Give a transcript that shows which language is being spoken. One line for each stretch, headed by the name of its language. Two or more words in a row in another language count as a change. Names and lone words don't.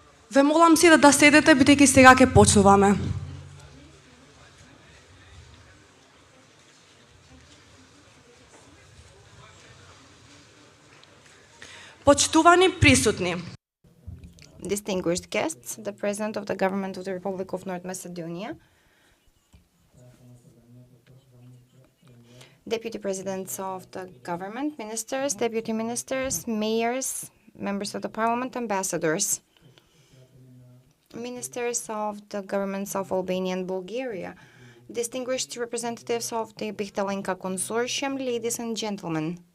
Macedonian: Ве молам си да седете, бидејќи сега ќе почнуваме. Почитувани присутни.
English: Distinguished guests, the President of the Government of the Republic of North Macedonia, Deputy Presidents of the Government, Ministers, Deputy Ministers, Mayors, Members of the Parliament, Ambassadors, Ministers of the Governments of Albania and Bulgaria, distinguished representatives of the Bihtalenka Consortium, ladies and gentlemen.